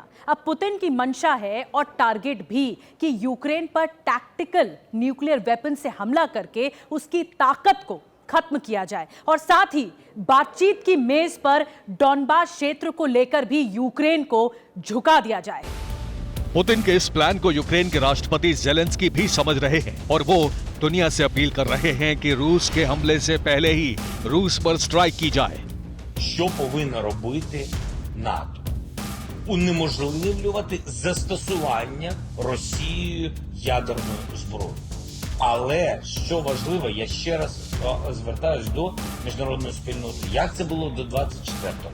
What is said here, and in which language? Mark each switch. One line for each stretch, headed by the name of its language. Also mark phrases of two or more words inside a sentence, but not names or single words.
Hindi: अब पुतिन की मंशा है और टारगेट भी कि यूक्रेन पर
English: tactical nuclear weapon
Hindi: से हमला करके उसकी ताकत को खत्म किया जाए और साथ ही बातचीत की मेज पर डॉनबास क्षेत्र को लेकर भी यूक्रेन को झुका दिया जाए। पुतिन के इस प्लान को यूक्रेन के राष्ट्रपति ज़ेलेंस्की भी समझ रहे हैं और वो दुनिया से अपील कर रहे हैं कि रूस के हमले से पहले ही रूस पर स्ट्राइक की जाए।
Ukrainian: Що повинно робити НАТО? Унеможливлювати застосування Росією ядерної зброї. Але, що важливо, я ще раз звертаюсь до міжнародної спільноти. Як це було до 24-го?